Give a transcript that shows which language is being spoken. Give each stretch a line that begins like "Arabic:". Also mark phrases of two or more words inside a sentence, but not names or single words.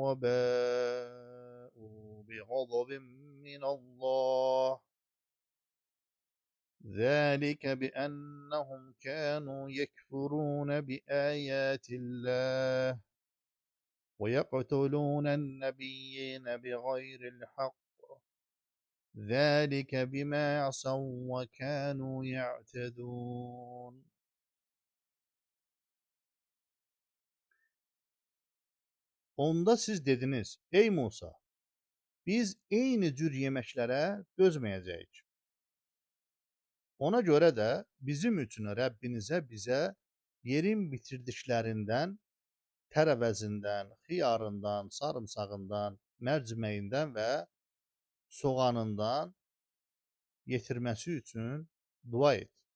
Arabic: وباءوا بغضب من الله ذلك بأنهم كانوا يكفرون بآيات الله ويقتلون النبيين بغير الحق ذلك بما عصوا وكانوا يعتدون.
Azerbaijani: Onda siz dediniz, ey Musa, biz eyni cür yeməklərə dözməyəcəyik. Ona görə də bizim üçün Rəbbinizə bizə yerin bitirdiklərindən, tərəvəzindən, xiyarından, sarımsağından, mərciməyindən və soğanından yetirməsi üçün dua et.